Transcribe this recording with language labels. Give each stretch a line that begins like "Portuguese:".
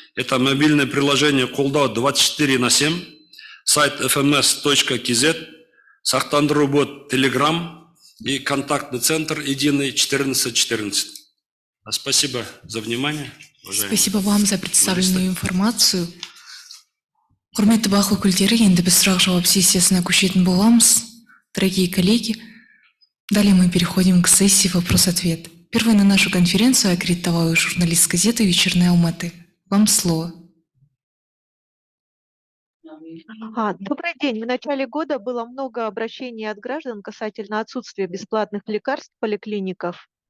Russian: Это мобильное приложение Колдау 24/7, сайт fms.kz, Сахтандыру-бот Telegram и контактный центр единый 1414. Спасибо за внимание. Спасибо вам за представленную информацию.
Kazakh: Құрметті бақ өкілдері, енді біз сұрақ-жауап сессиясына көшетін боламыз.
Russian: Дорогие коллеги, далее мы переходим к сессии «Вопрос-ответ». Первой на нашу конференцию аккредитовала журналист газеты «Вечерняя Алматы». Вам слово. Добрый день. В начале года было много обращений от граждан касательно отсутствия бесплатных лекарств в поликлиниках.